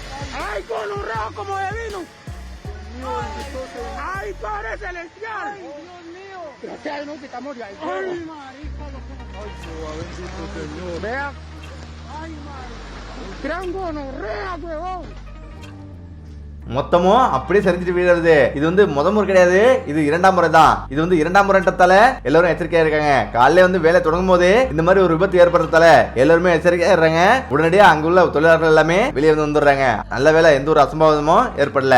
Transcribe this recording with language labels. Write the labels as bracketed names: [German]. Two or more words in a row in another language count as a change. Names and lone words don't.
[Spanish] ¡Ay, con un reo como de vino! ¡Ay, Padre Celestial! ¡Ay, Dios mío! Gracias a Dios que estamos de ahí. ¡Ay, marica! ¡Ay, Jehová, bendito Señor! ¡Vea! ¡Ay, marica! ¡Gran gonorrea, huevón! [Tamil] மொத்தமும் அப்படியே சரிஞ்சிட்டு வீடுறது. இது வந்து முறை கிடையாது, இது இரண்டாம் முறை தான். இது வந்து இரண்டாம் முறைன்றதால எல்லாரும் எச்சரிக்கையா இருக்காங்க. காலையில வந்து வேலை தொடங்கும் போது இந்த மாதிரி ஒரு விபத்து ஏற்படுறதால எல்லாருமே எச்சரிக்கையா இருக்காங்க. உடனடியா அங்குள்ள தொழிலாளர்கள் எல்லாமே வெளியே வந்துடுறாங்க. நல்ல வேலை எந்த ஒரு அசம்பாவிதமும் ஏற்படல.